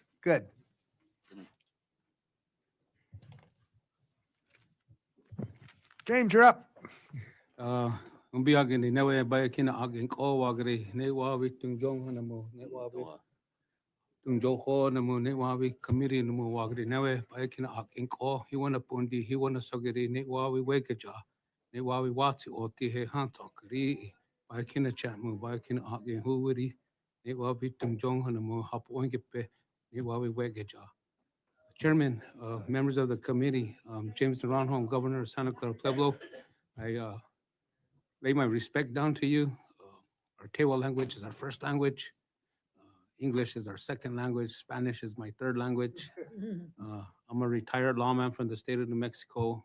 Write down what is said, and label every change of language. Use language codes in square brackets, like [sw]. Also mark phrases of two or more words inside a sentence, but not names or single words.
[en] Good. James, you're up. [tew] Umbi agin ni nawe ba kina agin ko wagri ne wawi tung jong na mo ne wawi tung jo ho na mo ne wawi kamiri na mo wagri nawe ba kina agin ko he wana pundi he wana sogiri ne wawi wegaja ne wawi wati o ti he hanto kri ba kina chamu ba kina agin huwiri ne wawi tung jong na mo hapo ongepe ne wawi wegaja. [en] Chairman, members of the committee, James Naranjo, Governor of Santa Clara Pueblo, I lay my respect down to you. Our Tewa language is our first language. English is our second language. Spanish is my third language. I'm a retired lawman from the state of New Mexico.